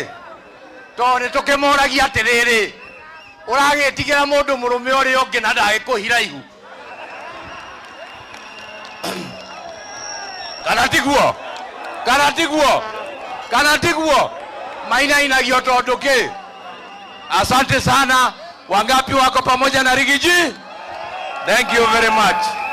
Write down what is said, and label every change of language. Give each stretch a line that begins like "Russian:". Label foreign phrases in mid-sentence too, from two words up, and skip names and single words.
Kikuyu: Tondũ nĩ tũkĩmoragia atĩrĩrĩ, ũragĩtigĩra mũndũ mũrũme ũrĩa ũngĩ na ndagĩkũhira ihu. Kana tiguo? Mainainagio tondũ kĩ?
Swahili: Asante sana. Wangapi wako pamoja na Rigiji?
English: Thank you very much.